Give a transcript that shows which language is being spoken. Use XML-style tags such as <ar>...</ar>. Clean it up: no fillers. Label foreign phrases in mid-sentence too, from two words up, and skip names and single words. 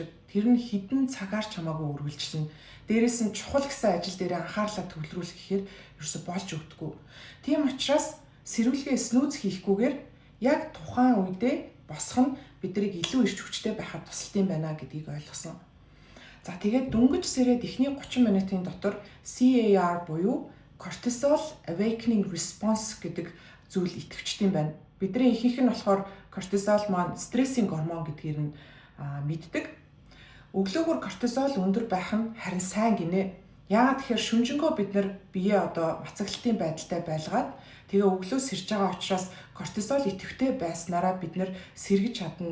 <mn>Тэр нь хідэн цагаар ч хамаагүй үргэлжлэнэ. Дээрээс нь чухал гэсэн ажил дээр анхаарлаа төвлөрүүлэх гэхээр ерөөсө болж өгдөггүй. Тийм учраас сэрүүлгээ снүүз хийхгүйгээр яг тухайн үедээ босох нь биднийг илүү ирч хүчтэй байхад тусалт юм байна гэдгийг ойлгосон. За тэгээд дөнгөж сэрээд эхний 30 минутын дотор CAR буюу</mn> <en>cortisol awakening response</en> <mn>гэдэг зүйл идэвхждэг юм байна. Бидний ихэнх нь болохоор кортизол маань стрессийн гормон гэдгийг нь мэддэг. Өглөөгөр кортизол өндөр байх нь харин сайн гинэ. Яагаад тэгэхээр шүнжэнгөө бид нар биеэ одоо мацаглалтын байдалтай байлгаад тэгээ өглөө сэрж байгаа учраас кортизол идэвхтэй байснараа бид нар сэргэж чадна.</mn>